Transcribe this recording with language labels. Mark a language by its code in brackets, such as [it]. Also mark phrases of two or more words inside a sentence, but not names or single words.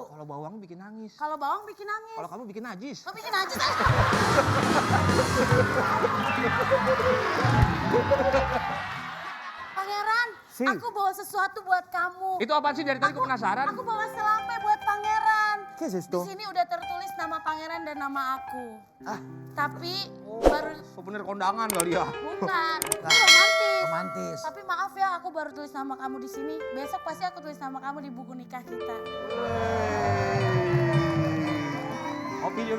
[id] Kalau bawang bikin nangis. Kalau bawang bikin nangis. Kalau kamu bikin najis. Lo bikin aja sih. Pangeran, Si. aku bawa sesuatu buat kamu. Itu apaan sih dari tadi aku penasaran? Aku bawa selampe buat pangeran. [es] ¿Qué es [id] Di [es] esto? [id] sini udah tertulis nama pangeran dan nama aku. Ah. Tapi baru Souvenir kondangan kali ya. bukan. Itu romantis. Romantis. Tapi maaf ya, aku baru tulis nama kamu di sini. Besok pasti aku tulis nama kamu di buku nikah kita. Kopi juga